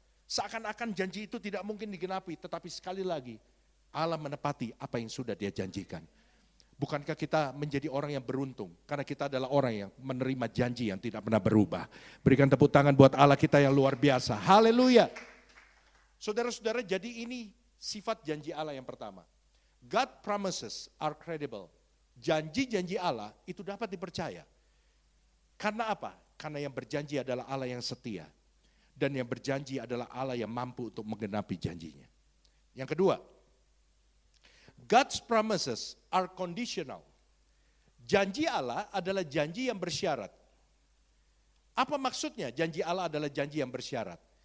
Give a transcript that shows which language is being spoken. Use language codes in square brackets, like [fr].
[id] Seakan-akan janji itu tidak mungkin digenapi, tetapi sekali lagi Allah menepati apa yang sudah dia janjikan. Bukankah kita menjadi orang yang beruntung, karena kita adalah orang yang menerima janji yang tidak pernah berubah. Berikan tepuk tangan buat Allah kita yang luar biasa, haleluya. Saudara-saudara, jadi ini sifat janji Allah yang pertama. [en] God promises are credible. [id] Janji-janji Allah itu dapat dipercaya. Karena apa? Karena yang berjanji adalah Allah yang setia. Dan yang berjanji adalah Allah yang mampu untuk menggenapi janjinya. Yang kedua, [en] God's promises are conditional. [id] Janji Allah adalah janji yang bersyarat. Apa maksudnya janji Allah adalah janji yang bersyarat?